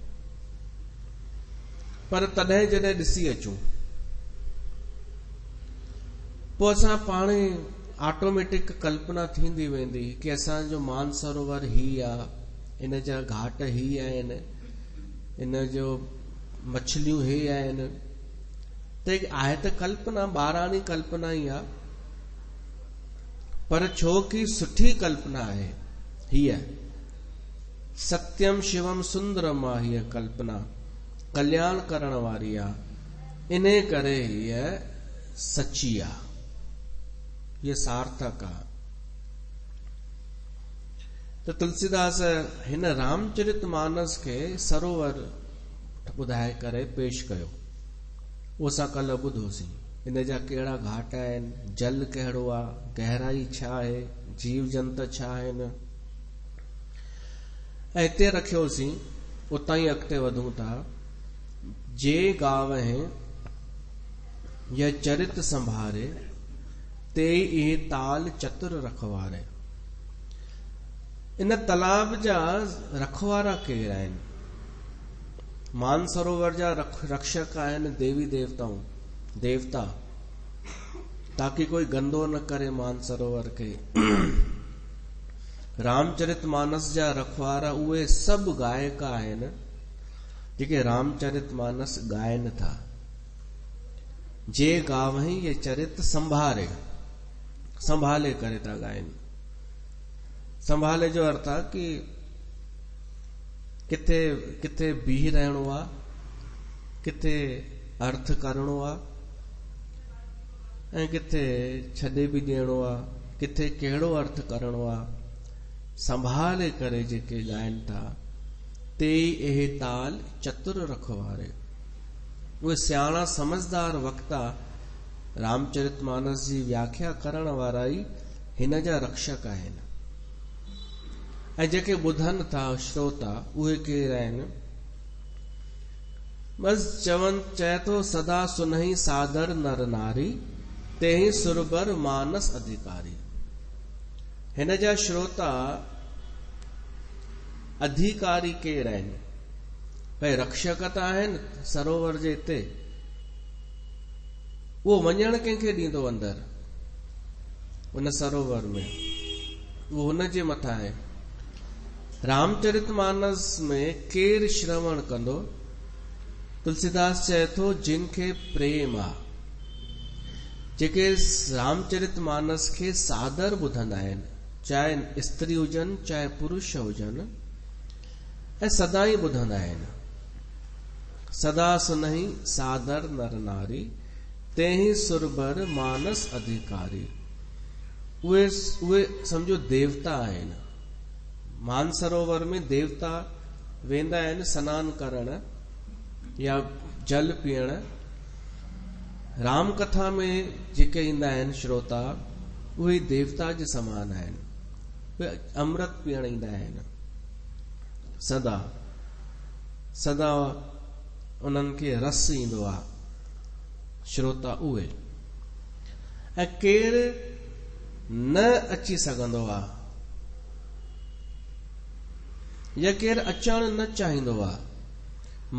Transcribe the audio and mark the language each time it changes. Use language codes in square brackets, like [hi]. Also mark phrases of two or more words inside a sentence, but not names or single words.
[sd] पर तॾहिं जॾहिं ॾिसी अचूं पोइ असां पाण ई ऑटोमेटिक कल्पना थींदी वेंदी कि असांजो मान सरोवर ही आहे, इन जा घाट ही आहिनि, इन जो मछलियूं हे आहिनि। त आहे त कल्पना, ॿाराणी कल्पना ई आहे, पर छो कि सुठी कल्पना आहे हीअ। [sa] सत्यम शिवम सुंदरम [sd] आहे हीअ कल्पना, कल्याण करण वारी आहे, इन करे हीअ सची आहे, हीअ सार्थक आहे। त तुलसीदास हिन रामचरित मानस खे सरोवर ॿुधाए करे पेश कयो। उहो असां कल्ह ॿुधोसीं, इन जा कहिड़ा घाट आहिनि, जल कहिड़ो आहे, गहराई छा आहे, जीव जंत छा आहिनि। ऐं हिते रखियोसीं, उतां ई अॻिते वधूं था। [awa] जे गावहि यह चरित संभारे, ते इहे ताल चतुर रखवारे। [sd] इन तालाब जा रखवारा केर आहिनि? मान सरोवर जा रक्षक आहिनि देवी देवता, ताकि कोई गंदो न करे मान सरोवर के। रामचरित मानस जा रखवारा उहे सभु गायक आहिनि जेके रामचरित मानस गायनि था। [awa] जे गावहि ये चरित संभाले [sd] करे था गायनि। संभाले जो अर्थ आहे कि किथे किथे बीह रहणो आहे, किथे अर्थ करणो आहे, ऐं किथे छॾे बि ॾियणो आहे, किथे कहिड़ो अर्थ करणो आहे। संभाले करे जेके ॻाइनि था, [awa] ते इहे ताल चतुर रखवारे। [sd] उहे सियाणा समझदार वक्ता रामचरित मानस जी व्याख्या करण वारा ई हिन जा रक्षक आहिनि। ऐं जेके ॿुधनि था श्रोता उहे केर आहिनि? बस चए थो [awa] सदा सुनहि सादर नर नारी, तेहि सुरबर मानस अधिकारी। [sd] हिन जा श्रोता अधिकारी केर आहिनि? भई रक्षक त आहिनि सरोवर जे हिते, उहो वञण कंहिंखे ॾींदो अंदरि उन सरोवर में, उहो हुन जे मथां आहे। रामचरित मानस में केर श्रवण कंदो? तुलसीदास चए थो जिनखे प्रेम आहे, जेके रामचरित मानस खे सादर ॿुधंदा आहिनि, चाहे स्त्री हुजनि चाहे पुरुष हुजनि, ऐं सदा ई ॿुधंदा आहिनि। [awa] सदा सुनहि सादर नर नारी, तेहि सुरबर मानस अधिकारी। [sd] उहे समझो देवता आहिनि। मानसरोवर में देवता वेंदा आहिनि सनान करण या जल पीअण। राम कथा में जेके ईंदा आहिनि श्रोता, उहे देवता जे समान आहिनि। उहे अमृत पीअण ईंदा आहिनि। सदा सदा उन्हनि खे रस ईंदो आहे। श्रोता उहे, ऐं केरु न अची सघंदो आहे या केरु अचणु न चाहींदो आहे।